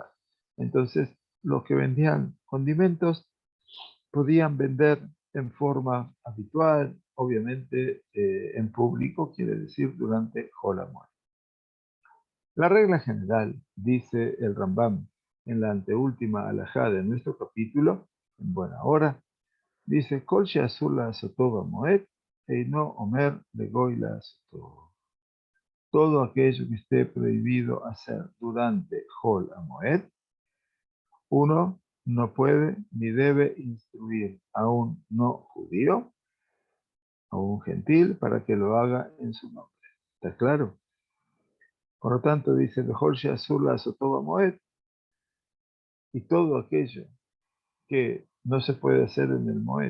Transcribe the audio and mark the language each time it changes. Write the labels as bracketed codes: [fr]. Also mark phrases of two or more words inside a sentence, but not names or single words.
[es] Entonces, los que vendían condimentos podían vender en forma habitual, obviamente en público, quiere decir durante Hol Hamoed. La regla general, dice el Rambam en la anteúltima alajá de nuestro capítulo, en buena hora, dice, [he] כל שאסור לעשותו במועד אין אומר לגוי לעשותו. [es] Todo aquello que esté prohibido hacer durante Hol Hamoed, uno no puede ni debe instruir a un no judío, a un gentil, para que lo haga en su nombre. ¿Está claro? Por lo tanto, dice, [he] כל שאסור לעשותו במועד, [es] y todo aquello que no se puede hacer en el Moed.